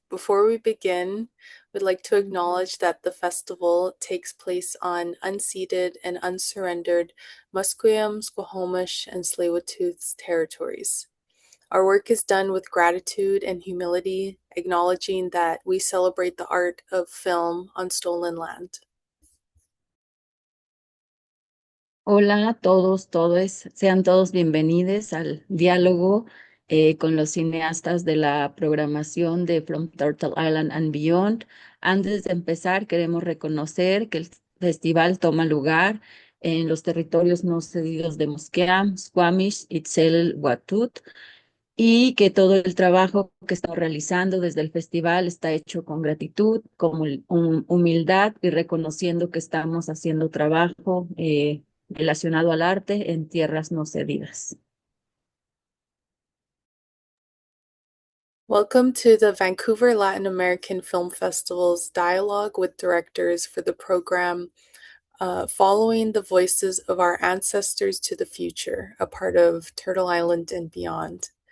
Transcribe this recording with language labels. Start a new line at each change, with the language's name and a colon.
English: Before we begin, we'd like to acknowledge that the festival takes place on unceded and unsurrendered Musqueam, Squamish, and Tsleil-Waututh's territories. Our work is done with gratitude and humility, acknowledging that we celebrate the art of film on stolen land.
Spanish: Hola a todos, todos, sean todos bienvenidos al diálogo con los cineastas de la programación de From Turtle Island and Beyond. Antes de empezar, queremos reconocer que el festival toma lugar en los territorios no cedidos de Musqueam, Squamish y Tsleil-Waututh y que todo el trabajo que estamos realizando desde el festival está hecho con gratitud, con humildad y reconociendo que estamos haciendo trabajo relacionado al arte en tierras no cedidas.
English: Welcome to the Vancouver Latin American Film Festival's Dialogue with Directors for the program Following the Voices of Our Ancestors to the Future, a part of Turtle Island and Beyond.